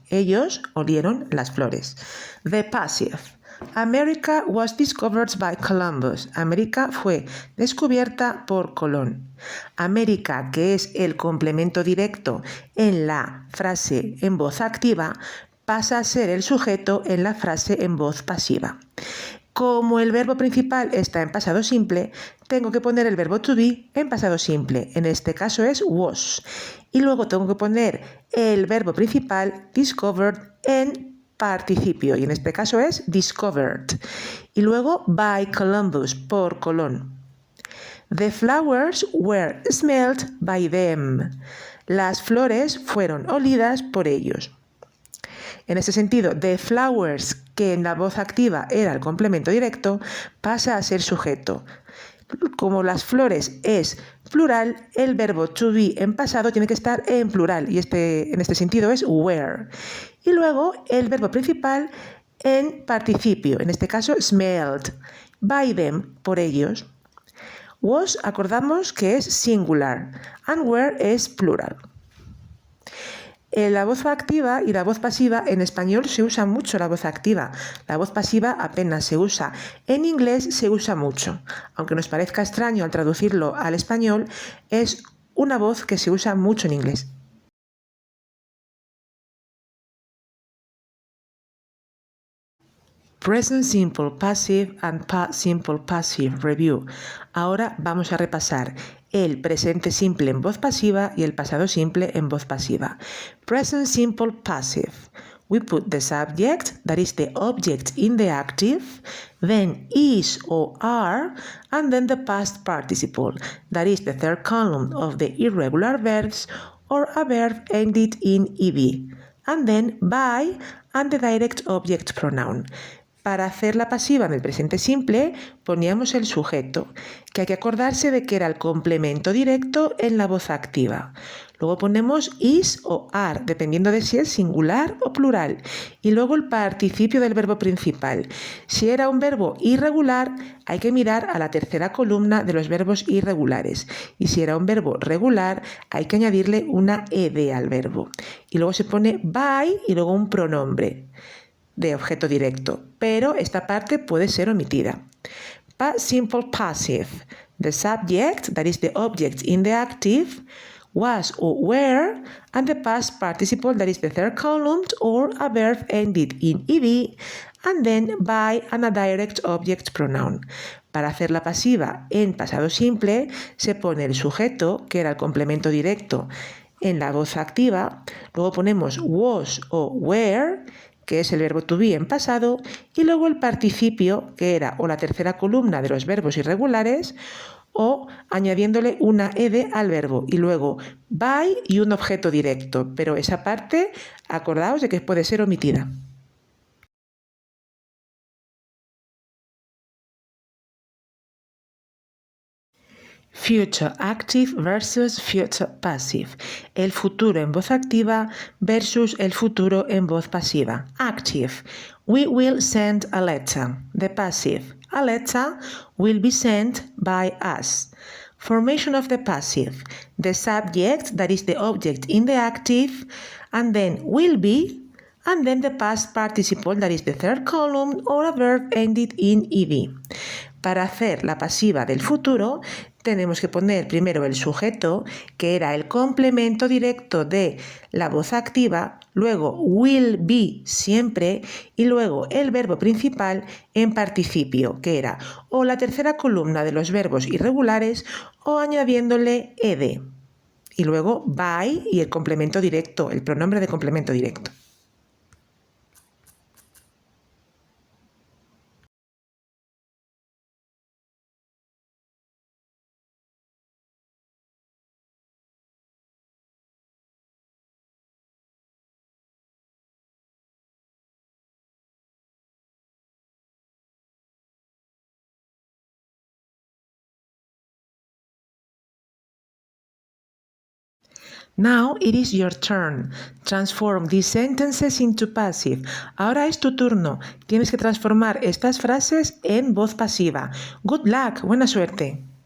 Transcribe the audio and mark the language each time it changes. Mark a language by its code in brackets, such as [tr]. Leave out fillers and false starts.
[es] Ellos olieron las flores. [en] The passive. America was discovered by Columbus. [es] América fue descubierta por Colón. América, que es el complemento directo en la frase en voz activa, pasa a ser el sujeto en la frase en voz pasiva. Como el verbo principal está en pasado simple, tengo que poner el verbo to be en pasado simple. En este caso es was. Y luego tengo que poner el verbo principal discovered en participio, y en este caso es discovered. Y luego by Columbus, por Colón. [en] The flowers were smelled by them. [es] Las flores fueron olidas por ellos. En ese sentido, the flowers, que en la voz activa era el complemento directo, pasa a ser sujeto. Como las flores es plural, el verbo to be en pasado tiene que estar en plural y en este sentido es were. Y luego el verbo principal en participio, en este caso smelled, by them, por ellos. Was, acordamos que es singular, and were es plural. La voz activa y la voz pasiva, en español se usa mucho la voz activa. La voz pasiva apenas se usa. En inglés se usa mucho. Aunque nos parezca extraño al traducirlo al español, es una voz que se usa mucho en inglés. [en] Present Simple Passive and Past Simple Passive Review. [es] Ahora vamos a repasar el presente simple en voz pasiva y el pasado simple en voz pasiva. [en] Present Simple Passive. We put the subject, that is the object in the active, then is or are, and then the past participle, that is the third column of the irregular verbs or a verb ended in ed, and then by and the direct object pronoun. [es] Para hacer la pasiva en el presente simple poníamos el sujeto, que hay que acordarse de que era el complemento directo en la voz activa. Luego ponemos is o are, dependiendo de si es singular o plural. Y luego el participio del verbo principal. Si era un verbo irregular, hay que mirar a la tercera columna de los verbos irregulares. Y si era un verbo regular, hay que añadirle una ed al verbo. Y luego se pone by y luego un pronombre de objeto directo, pero esta parte puede ser omitida. [en] Past simple passive. The subject, that is the object in the active, was or were, and the past participle, that is the third column, or a verb ended in ed, and then by and a direct object pronoun. [es] Para hacer la pasiva en pasado simple, se pone el sujeto, que era el complemento directo en la voz activa, luego ponemos was o were, que es el verbo to be en pasado, y luego el participio, que era o la tercera columna de los verbos irregulares, o añadiéndole una ed al verbo, y luego by y un objeto directo, pero esa parte, acordaos de que puede ser omitida. [en] Future active versus future passive. [es] El futuro en voz activa versus el futuro en voz pasiva. [en] Active. We will send a letter. The passive. A letter will be sent by us. Formation of the passive. The subject, that is the object in the active, and then will be, and then the past participle, that is the third column, or a verb ended in ed. [es] Para hacer la pasiva del futuro, tenemos que poner primero el sujeto, que era el complemento directo de la voz activa, luego will be siempre, y luego el verbo principal en participio, que era o la tercera columna de los verbos irregulares o añadiéndole ed. Y luego by y el complemento directo, el pronombre de complemento directo. [en] Now it is your turn. Transform these sentences into passive. [es] Ahora es tu turno. Tienes que transformar estas frases en voz pasiva. [en] Good luck. [es] Buena suerte.